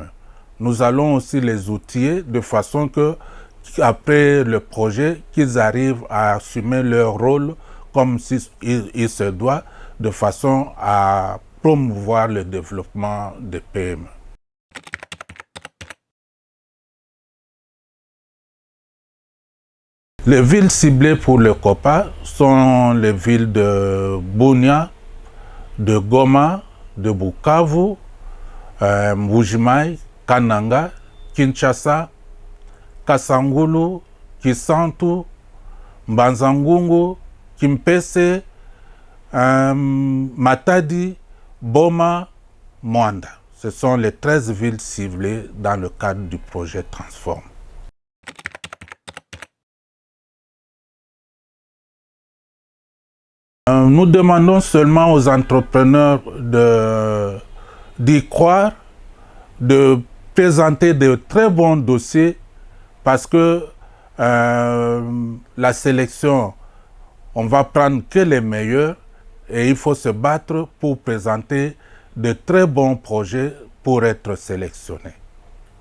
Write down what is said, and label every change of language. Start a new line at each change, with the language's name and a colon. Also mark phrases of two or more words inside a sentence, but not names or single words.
French: Nous allons aussi les outiller de façon que, après le projet, qu'ils arrivent à assumer leur rôle comme il se doit, de façon à promouvoir le développement des PME. Les villes ciblées pour le COPA sont les villes de Bunia, de Goma, de Bukavu, Mbuji-Mayi, Kananga, Kinshasa, Kasangulu, Kisantu, Mbanza-Ngungu, Kimpese, Matadi, Boma, Mwanda. Ce sont les 13 villes ciblées dans le cadre du projet Transform. Nous demandons seulement aux entrepreneurs d'y croire, de présenter de très bons dossiers parce que la sélection, on va prendre que les meilleurs et il faut se battre pour présenter de très bons projets pour être sélectionnés.